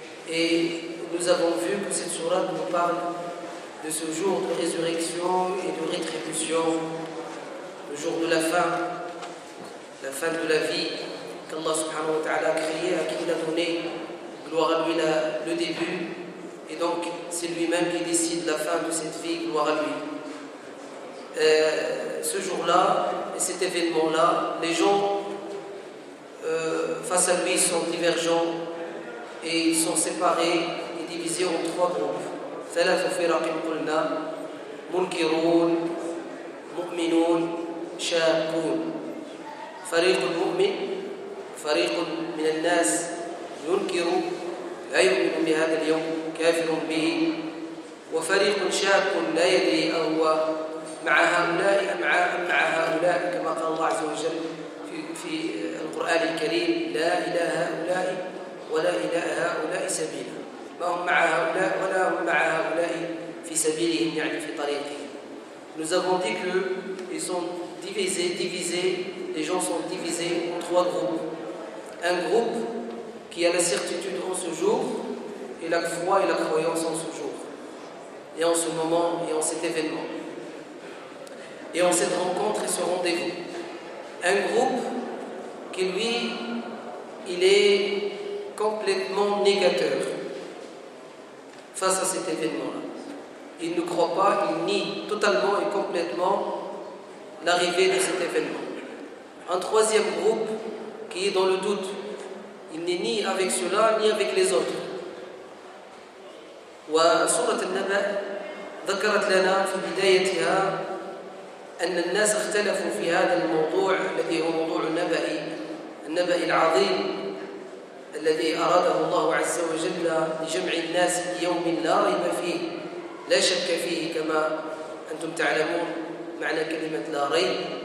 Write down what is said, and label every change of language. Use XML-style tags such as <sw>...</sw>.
<fr>Et nous avons vu que cette sourate nous parle de ce jour de résurrection et de rétribution, le jour de la fin de la vie qu'Allah subhanahu wa ta'ala a créé, à qui il a donné, gloire à lui, le début, et donc c'est lui-même qui décide la fin de cette vie, gloire à lui. Ce jour-là, et cet événement-là, les gens face à lui sont divergents et ils sont séparés et divisés en trois groupes.</fr> <ar>ثلاث فرق قلنا منكرون مؤمنون شاكون. فريق المؤمن فريق من الناس ينكر لا يؤمن بهذا اليوم كافر به، وفريق شاك لا يدري أهو مع هؤلاء أم مع هؤلاء، كما قال الله عز وجل في القرآن الكريم: لا إلى هؤلاء ولا إلى هؤلاء سبيلا. ما هم مع هؤلاء ولا هم مع هؤلاء في سبيلهم، يعني في طريقهم.</ar> <fr>Nous avons dit qu'ils sont divisés, les gens sont divisés en trois groupes. Un groupe qui a la certitude en ce jour et la foi et la croyance en ce jour, et en ce moment et en cet événement, et en cette rencontre et ce rendez-vous. Un groupe qui, lui, il est complètement négateur face à cet événement-là. Il ne croit pas, il nie totalement et complètement l'arrivée de cet événement. Un troisième groupe qui est dans le doute. Il n'est ni avec cela ni avec les autres.</fr> <ar>وسورة النبأ ذكرت لنا في بدايتها أن الناس اختلفوا في هذا الموضوع الذي هو موضوع النبأ العظيم الذي أراده الله عز وجل لجمع الناس في يوم لا ريب فيه لا شك فيه، كما أنتم تعلمون معنى كلمة لا ريب،</ar>